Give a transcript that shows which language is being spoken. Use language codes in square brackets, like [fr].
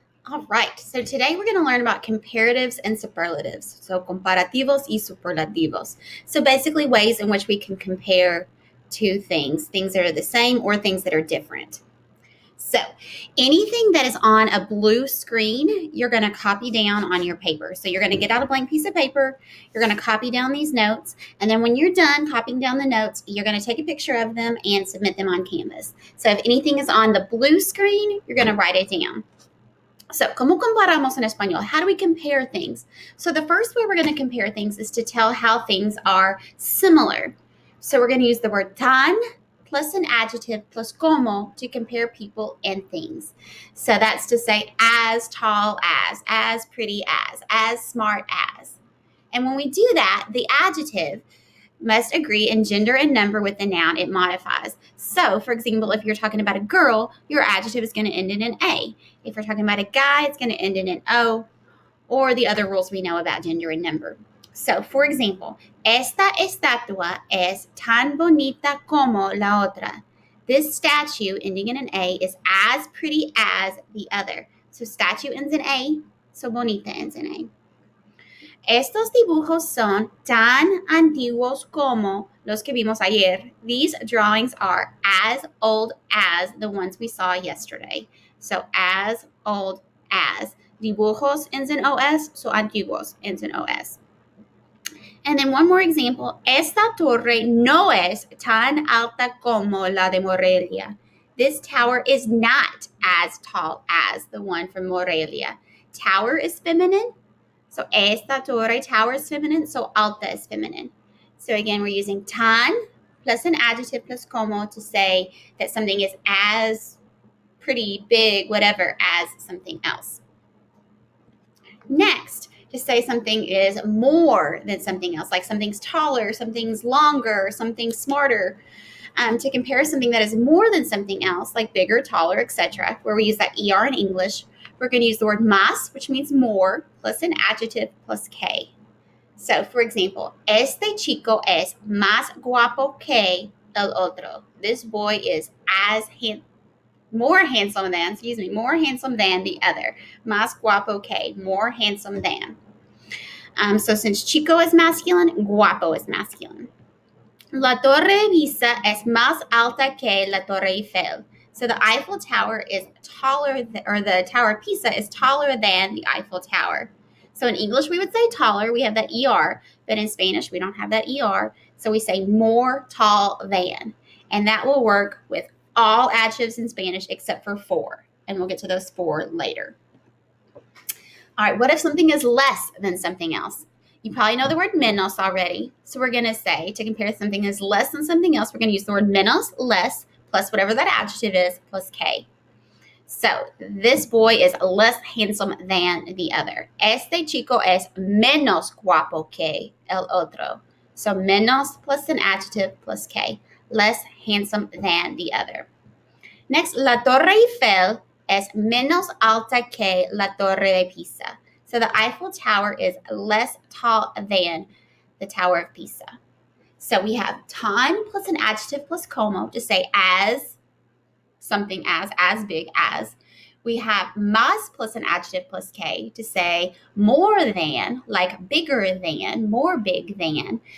[en] All right, so today we're going to learn about comparatives and superlatives. [es] So comparativos y superlativos. [en] So basically ways in which we can compare two things that are the same or things that are different. So anything that is on a blue screen, you're going to copy down on your paper. So you're going to get out a blank piece of paper, you're going to copy down these notes, and then when you're done copying down the notes, you're going to take a picture of them and submit them on Canvas. So if anything is on the blue screen, you're going to write it down. [es] So, ¿cómo comparamos en español? [en] How do we compare things? So the first way we're going to compare things is to tell how things are similar. So we're going to use the word tan plus an adjective plus como to compare people and things. So that's to say as tall as pretty as smart as. And when we do that, the adjective must agree in gender and number with the noun it modifies. So, for example, if you're talking about a girl, your adjective is going to end in an A. If you're talking about a guy, it's going to end in an O, or the other rules we know about gender and number. So, for example, [es] esta estatua es tan bonita como la otra. [en] This statue ending in an A is as pretty as the other. So, statue ends in A, so bonita ends in A. [es] Estos dibujos son tan antiguos como los que vimos ayer. [en] These drawings are as old as the ones we saw yesterday. So as old as. Dibujos ends in OS, so antiguos ends in OS. And then one more example. [es] Esta torre no es tan alta como la de Morelia. [en] This tower is not as tall as the one from Morelia. Tower is feminine. So [es] esta torre, [en] tower is feminine, so alta is feminine. So again, we're using tan plus an adjective plus como to say that something is as pretty, big, whatever, as something else. Next, to say something is more than something else, like something's taller, something's longer, something's smarter. To compare something that is more than something else, like bigger, taller, etc., where we use that ER in English, we're going to use the word más, which means more, plus an adjective plus K. [es] So, for example, este chico es más guapo que el otro. [en] This boy is more handsome than the other. [es] Más guapo que, [en] more handsome than. So since chico is masculine, guapo is masculine. [es] La Torre Pisa es más alta que la Torre Eiffel. [en] So the Eiffel Tower is taller, or the Tower of Pisa is taller than the Eiffel Tower. So in English, we would say taller. We have that ER, but in Spanish, we don't have that ER. So we say more tall than. And that will work with all adjectives in Spanish except for four. And we'll get to those four later. All right, what if something is less than something else? You probably know the word menos already. So we're going to say, to compare something as less than something else, we're going to use the word menos, less, plus whatever that adjective is, plus K. So this boy is less handsome than the other. [es] Este chico es menos guapo que el otro. [en] So menos plus an adjective plus K. Less handsome than the other. [es] Next, la Torre Eiffel es menos alta que la Torre de Pisa. [en] So the Eiffel Tower is less tall than the Tower of Pisa. So we have tan plus an adjective plus como to say as something as big as. We have más plus an adjective plus K to say more than, like bigger than, more big than.